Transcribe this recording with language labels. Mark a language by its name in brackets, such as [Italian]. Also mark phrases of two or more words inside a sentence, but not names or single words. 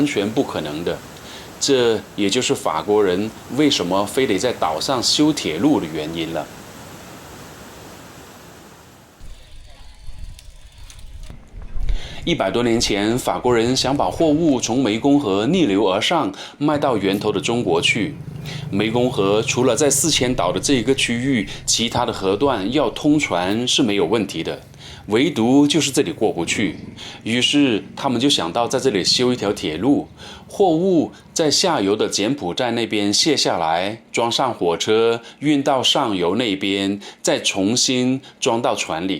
[Chinese] 全不可能的，這也就是法國人為什麼非得在島上修鐵路的原因了。100多年前，法國人想把貨物從湄公河逆流而上賣到源頭的中國去。湄公河除了在4000島的這一個區域，其他的河段要通船是沒有問題的，唯獨就是這裡過不去。於是他們就想到在這裡修一條鐵路，貨物在下游的柬埔寨那邊卸下來，裝上火車運到上游那邊，再重新裝到船裡。